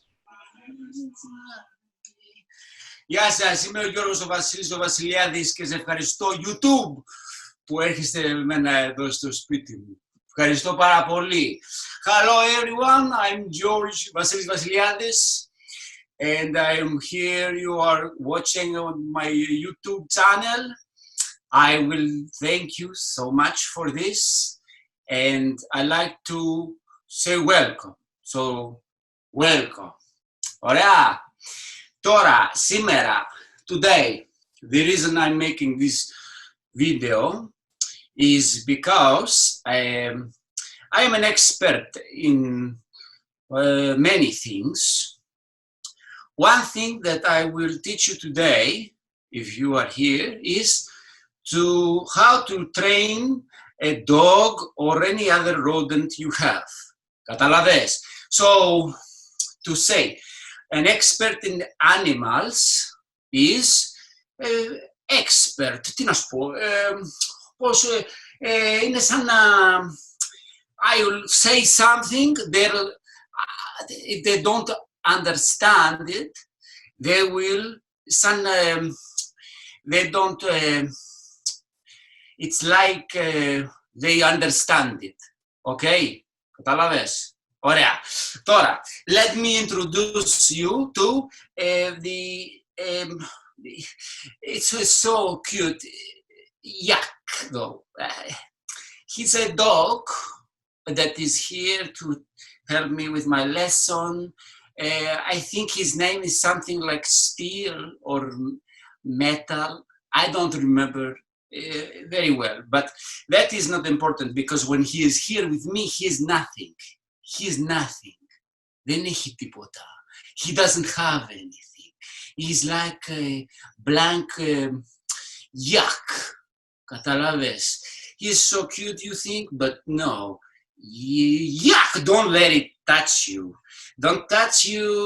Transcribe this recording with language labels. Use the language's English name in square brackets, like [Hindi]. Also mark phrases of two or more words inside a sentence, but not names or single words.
[Greek] Γεια σας, είμαι ο Γιώργος ο Βασίλης ο Βασιλιάδης και σε ευχαριστώ YouTube που έρχεστε με μένα εδώ στο σπίτι μου. Ευχαριστώ πάρα πολύ. [English] Hello everyone, I'm George Vasilis Vasiliadis and I'm here, you are watching on my YouTube channel. I will thank you so much for this. and I like to say welcome. So, welcome. [Greek] Ωραία. Τώρα, σήμερα, [English] today, the reason I'm making this video is because I am an expert in many things. One thing that I will teach you today, if you are here, is how to train a dog or any other rodent you have. [Greek] Καταλαβες. [English] So, to say, an expert in animals is expert. [Greek] Τι να σου πω, πώς, είναι σαν να [English] I will say something, if they don't understand it, they will, they don't, it's like they understand it. [Greek] Okay? Καταλαβες. Ωραία. Τώρα, [English] let me introduce you to it's so cute. Yak, though. He's a dog that is here to help me with my lesson. I think his name is something like steel or metal. I don't remember very well, but that is not important because when he is here with me, he is nothing. He is nothing. [Greek] Δεν έχει τίποτα. [English] He doesn't have anything. He's like a blank yak. [Greek] Καταλάβες. [English] He's so cute, you think, but no. Yak, don't let it touch you. Don't touch you.